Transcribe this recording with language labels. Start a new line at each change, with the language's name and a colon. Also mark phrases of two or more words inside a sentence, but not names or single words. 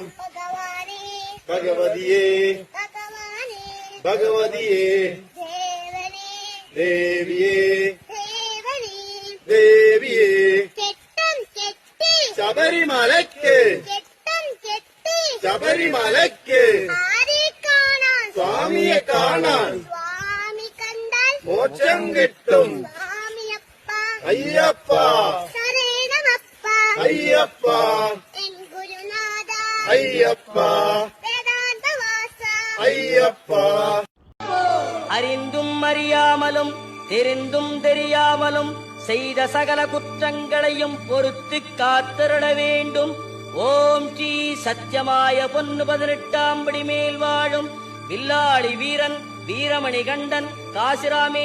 Malayalam: भगवाने भगवतिये भगवाने भगवतिये देवने देविये देवने देविये ചേട്ടം ചേട്ടി ശബരിമലയ്ക്ക് ചേട്ടം ചേട്ടി ശബരിമലയ്ക്ക് ആരെ കാണാൻ സ്വാമിയെ കാണാൻ സ്വാമി കണ്ടാൽ മോക്ഷം കിട്ടും സ്വാമിയപ്പ അയ്യപ്പ ശരണമപ്പ അയ്യപ്പ എൻ ഗുരുനാഥ അയ്യപ്പ വേദാന്തവാസ അയ്യപ്പ
Tamil: அறிந்தும் அறியாமலும் தெரிந்தும் தெரியாமலும் செய்த சகல குற்றங்களையும் பொறுத்து காத்திருட வேண்டும். ஓம் ஸ்ரீ சத்தியமாய பொன்னு 18ஆம் படி மேல் வாழும் வில்லாளி வீரன் வீரமணி கண்டன் காசிராமே